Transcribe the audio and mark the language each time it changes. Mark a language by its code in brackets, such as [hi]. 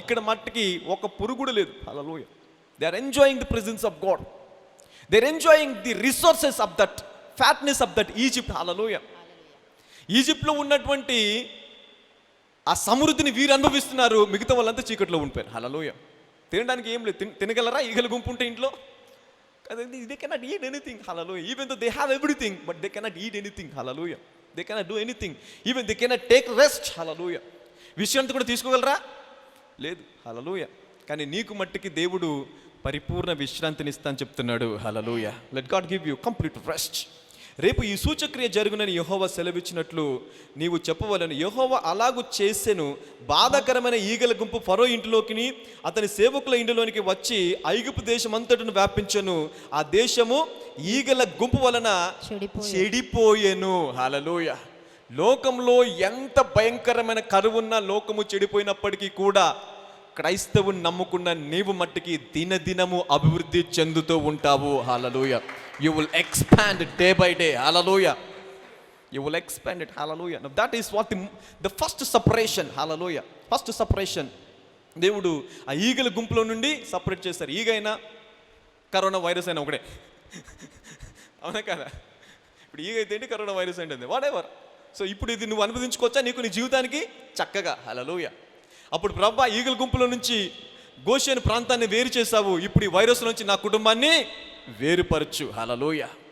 [te] ఇక్కడ మట్టుకి ఒక పురుగు కూడా లేదు, [en] Hallelujah. They are enjoying the presence of God, they are enjoying the resources of that fatness of that Egypt, hallelujah. [te] ఈజిప్ట్లో ఉన్నటువంటి ఆ సమృద్ధిని వీరు అనుభవిస్తున్నారు, మిగతా వాళ్ళంతా చీకట్లో ఉండిపోయారు, హల్లెలూయా. తినడానికి ఏం లేదు, తినగలరా ఈగల గుంపు ఉంటే ఇంట్లో? [en] They cannot eat anything, hallelujah. Even though they have everything, but they cannot eat anything, hallelujah. They cannot do anything. Even they cannot take rest, hallelujah. [te] విశ్రాంతి కూడా తీసుకోగలరా? లేదు, హల్లెలూయా. కానీ నీకు మట్టుకి దేవుడు పరిపూర్ణ విశ్రాంతిని ఇస్తా అని చెప్తున్నాడు, హల్లెలూయా. [en] Let God give you complete rest. [te] రేపు ఈ సూచక్రియ జరుగునని యెహోవా సెలవిచ్చినట్లు నీవు చెప్పవలను. యెహోవా అలాగూ చేసెను. బాధాకరమైన ఈగల గుంపు ఫరో ఇంటిలోకి అతని సేవకుల ఇంటిలోనికి వచ్చి ఐగుప్తు దేశం అంతటను వ్యాపించెను. ఆ దేశము ఈగల గుంపు వలన చెడిపోయెను, హల్లెలూయా. లోకంలో ఎంత భయంకరమైన కరువున్నా లోకము చెడిపోయినప్పటికీ కూడా క్రైస్తవుని నమ్ముకున్న నీవు మట్టికి దినదినము అభివృద్ధి చెందుతూ ఉంటావు, హల్లెలూయా. [en] You will expand day by day, hallelujah. You will expand it, hallelujah. Now that is what the first separation, hallelujah. First separation. [te] దేవుడు ఆ ఈగల గుంపులో నుండి సపరేట్ చేస్తారు. ఈగ అయినా కరోనా వైరస్ అయినా ఒకటే, అవునా కదా? ఇప్పుడు ఈగ అయితే ఏంటి, కరోనా వైరస్ ఏంటి, [en] Whatever. [te] సో ఇప్పుడు ఇది నువ్వు అనుభవించుకోవచ్చా నీకు నీ జీవితానికి చక్కగా, హల్లెలూయా. అప్పుడు ప్రభా ఈగల గుంపులో నుంచి గోషేను ప్రాంతాన్ని వేరు చేసావు, ఇప్పుడు ఈ వైరస్ నుంచి నా కుటుంబాన్ని వేరుపరచు, హల్లెలూయా.